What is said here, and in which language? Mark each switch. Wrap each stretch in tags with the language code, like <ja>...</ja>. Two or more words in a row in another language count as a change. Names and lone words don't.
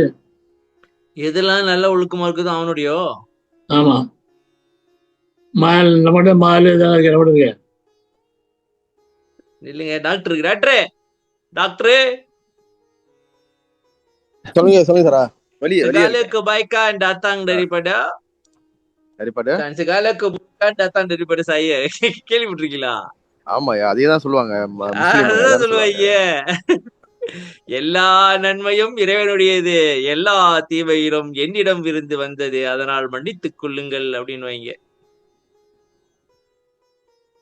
<ta>எதெல்லாம் நல்ல ஒழுக்கமா இருக்குதோ அவனுடையோ? ஆமா, மால் இருக்கு. இல்லைங்க டாக்டர் சொல்லுங்க சாரா.</ta> <ms>segala kebaikan datang daripada dan segala keburukan datang daripada saya.</ms> <ta>கேள்விப்பட்டிருக்கீங்களா? ஆமாயா, அதே தான் சொல்லுவாங்க. சொல்லுவாங்க, எல்லா நன்மையும் இறைவனுடையது, எல்லா தீமையிலும் என்னிடம் இருந்து வந்தது, அதனால் மன்னித்துக் கொள்ளுங்கள் அப்படின்னு வைங்க.</ta>